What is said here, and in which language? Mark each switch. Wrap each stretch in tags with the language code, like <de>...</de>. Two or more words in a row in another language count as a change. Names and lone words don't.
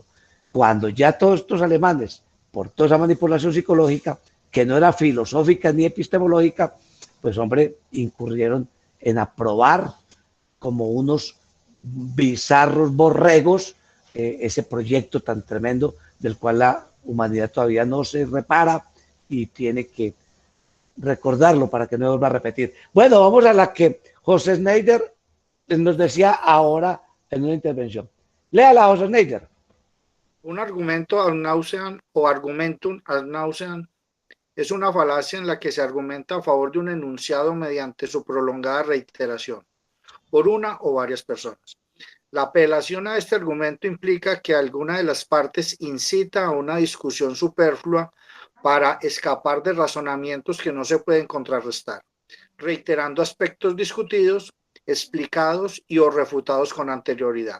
<es>Cuando ya todos estos alemanes, por toda esa manipulación psicológica, que no era filosófica ni epistemológica, pues hombre, incurrieron en aprobar como unos bizarros borregos ese proyecto tan tremendo del cual la humanidad todavía no se repara y tiene que recordarlo para que no vuelva a repetir. Bueno, vamos a la que José Schneider nos decía ahora en una intervención. Léala, José Schneider. Un argumento</es> <la>ad nauseam</la> <es>o</es> <la>argumentum ad nauseam</la> <es>es una falacia en la que se argumenta a favor de un enunciado mediante su prolongada reiteración por una o varias personas. La apelación a este argumento implica que alguna de las partes incita a una discusión superflua para escapar de razonamientos que no se pueden contrarrestar, reiterando aspectos discutidos, explicados y o refutados con anterioridad.</es>